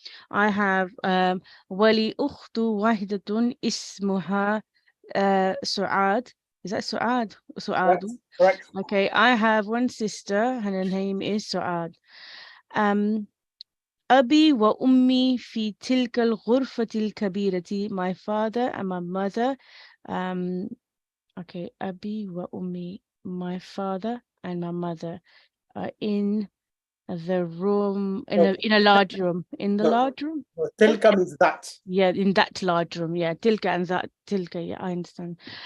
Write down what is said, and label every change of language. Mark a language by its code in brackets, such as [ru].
[en] I have [ar] ولي أخت واحدة اسمها سعاد. [en] Is that Suad? Suad. Correct. Okay, I have one sister and her name is Suad. [ar] أبي وأمي في تلك الغرفة الكبيرة. [en] My father and my mother. Okay, [ar] أبي وأمي, [en] my father and my mother are in the room, in a large room. In the large room? Tilka means that. Yeah, in that large room. Yeah, tilka and that. Tilka, yeah, I understand.